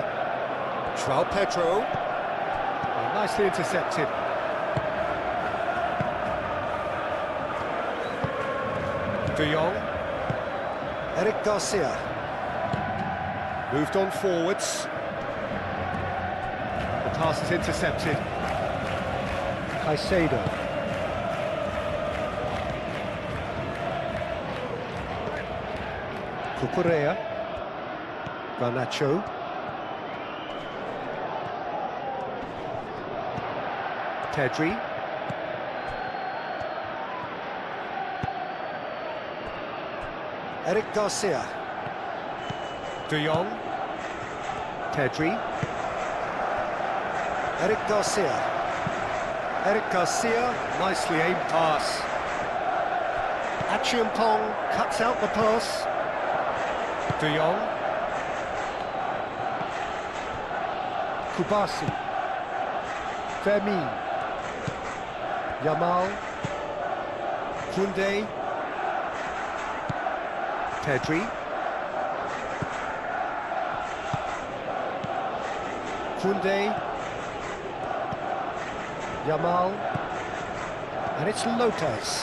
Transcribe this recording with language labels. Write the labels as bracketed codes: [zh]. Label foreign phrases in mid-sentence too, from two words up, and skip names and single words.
[en] João Pedro. Oh, nicely intercepted. De Jong. Eric Garcia. Moved on forwards. The pass is intercepted. Caicedo. Cucurella. Garnacho. Pedri. Eric Garcia. De Jong. Pedri. Eric Garcia. Eric Garcia, nicely aimed pass. Achiampong cuts out the pass. De Jong. Kubasi. Fermin. Yamal. Koundé. Pedri. Koundé. Yamal. And it's Lopez.